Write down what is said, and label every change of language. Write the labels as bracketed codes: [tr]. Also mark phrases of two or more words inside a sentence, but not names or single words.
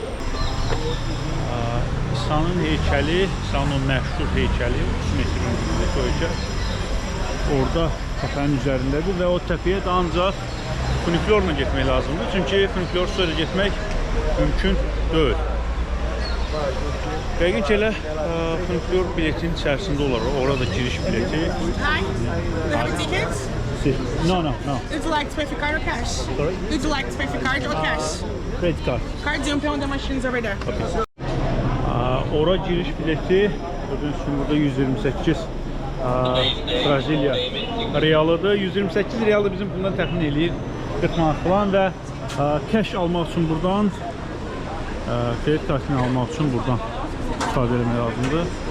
[az] İsa'nın heykəli, İsa'nın o məşhur heykəli 3 metr hündürlükdəki o heykəl orada təpənin üzərindədir və o təpəyə də ancaq funikulyorla getmək lazımdır. Çünki funikulyor sonra getmək mümkün deyil. Yəqin ki, elə funikulyor biletinin içərisində olar. Orada giriş bileti. [en] Hi, do you have a ticket? No. Would you like to pay for card or cash? Sorry? Would you like to pay for card or cash? Credit card. Card, you pay on the machines over there. Okay. [az] Ora giriş bileti gördüğünüz gibi burada 128 Braziliya realıdır. 128 realı bizim bundan təxmin eləyir 40 manat falan və cash almaq üçün buradan kredit kartını almaq üçün buradan istifadə etmək lazımdır.